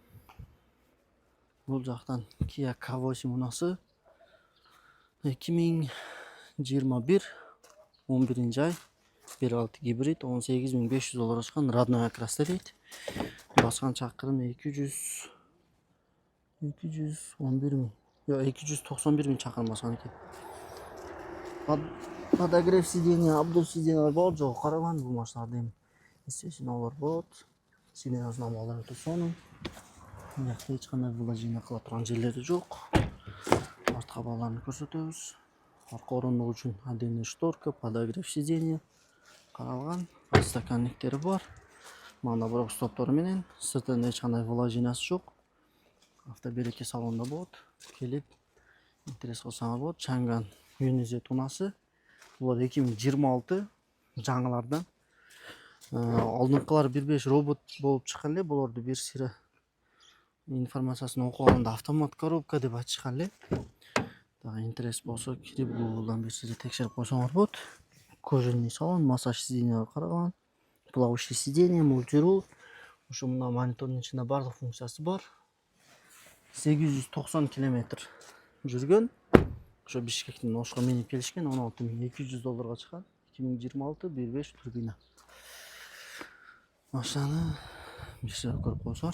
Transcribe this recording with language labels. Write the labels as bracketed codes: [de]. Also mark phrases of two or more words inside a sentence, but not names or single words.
[uz] Bu yoqdan Kia K8 bunasi 2021 11-ay 1.6 gibrid 18.500 dollarga chiqqan [ru] родной окрасda [uz] deydi. Bosgan chaqirim 211 ming. Yo 291 ming chaqirim bosgan ekan. [ru] Podогрев сиденья, обдув сиденья [uz] bor, jo'q qaraman bu mashlarda ham. [ru] Естественно, bor. [uz] Sidenya nomlari o'ta sonu. Bu yoqda hech qanday vlojeniya qila turgan joylari yo'q. Ortqa havolarni ko'rsatamiz. Orqa o'rindiq uchun [ru] отдельная шторка, podогрев сиденья [uz] qaralgan, stakanliklari bor. Mana bu stoptori bilan sirtida hech qanday vlojeniyasi yo'q. Avtoberka salonda bor. Kelib interes qilsangiz bor. Chang'an Yunize tunasi. Bular 2026 жаңыларdan. Oldingilar 1.5 robot bo'lib chiqqanlar, bularni bir sira informatsiyasini o'qib olganda avtomat korobka deb aytishganlar. Interes bo'lsa, kirib Google'dan bir sira tekshirib qo'ysangiz bo'ladi. [ru] Кожаный салон, massaj сиденья qaragan, плавающий сиденье, [uz] multirul. O'sha bunda monitorning ichida barcha funksiyasi bor. 890 kilometr yurgan. O'sha Bishkekdan boshqa minib kelishgan 16.200 dollarga chiqqan. 2026 1.5 turbina. Mashinani bir sira ko'rib qo'ysalar.